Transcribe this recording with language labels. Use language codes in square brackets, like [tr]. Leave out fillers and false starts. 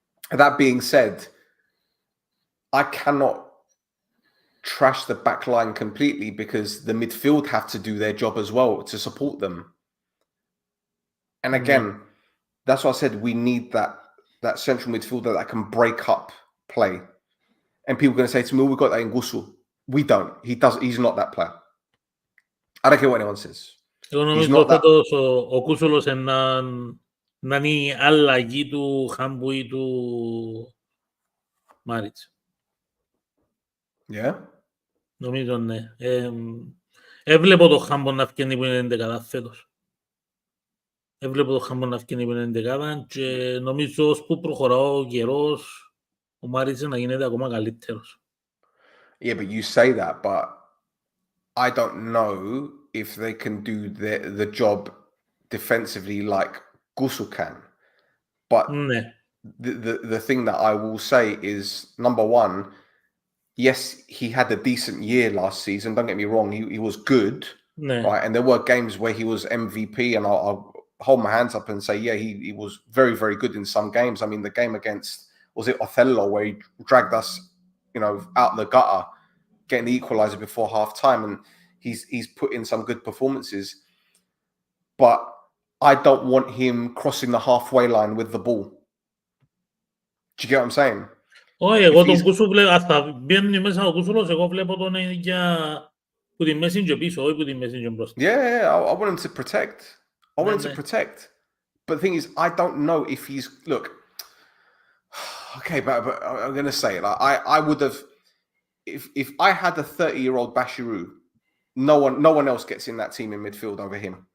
[en] That being said, I cannot trash the back line completely because the midfield have to do their job as well to support them. And again, that's why I said we need that central midfielder that can break up play. And people are going to say to me, we've got that in Gusu. We don't. He's not that player. I don't care what anyone says. [el] Εγώ νομίζω ότι ο Κούσουλος να είναι η αλλαγή του Χάμπου ή του Μάριτς. [en] Yeah. [el] Νομίζω ναι. Έβλεπω το Χάμπο να φκένει που είναι 11 φέτος. Έβλεπω το Χάμπο να φκένει που είναι 11 και νομίζω ώσπου προχωρά ο καιρός ο Μάριτς να γίνεται ακόμα καλύτερος. [en] Yeah, but you say that, but I don't know if they can do the job defensively like Gusu can. But the thing that I will say is, number one, yes, he had a decent year last season. Don't get me wrong. He was good, right? And there were games where he was MVP, and I'll hold my hands up and say, yeah, he was very, very good in some games. I mean, the game against, was it Othello, where he dragged us, out the gutter, getting the equalizer before half time, and he's put in some good performances. But I don't want him crossing the halfway line with the ball. Do you get what I'm saying? [el] Όχι, εγώ τον Κούσου βλέπω, ας τα μπαίνουν μέσα ο Κούσουλος, εγώ βλέπω τον για που τη μέση και πίσω, όχι που τη μέση και μπροστά. [en] Yeah, I want him to protect. I want him to protect. But the thing is, I don't know if he's, look, okay, but I'm going to say it. I would have, if I had a 30-year-old Bashiru, no one else gets in that team in midfield over him.